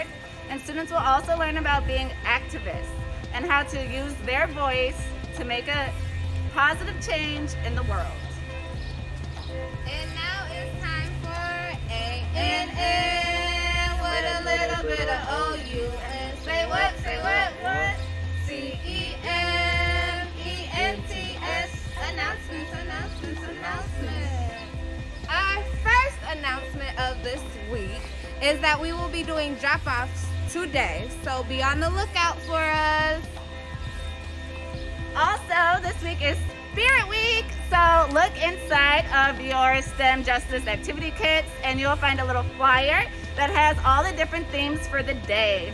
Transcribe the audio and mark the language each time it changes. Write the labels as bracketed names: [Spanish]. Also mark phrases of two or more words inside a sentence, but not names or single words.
[English] And students will also learn about being activists and how to use their voice to make a positive change in the world. And now it's time for A-N-N with a little bit of O-U-N. Say what? Say what? What? C-E-M-E-N-T-S. Announcements, announcements, announcements. Our first announcement of this week is that we will be doing drop-offs today, so be on the lookout for us. Also, this week is Spirit Week, so look inside of your STEM Justice activity kits and you'll find a little flyer that has all the different themes for the day.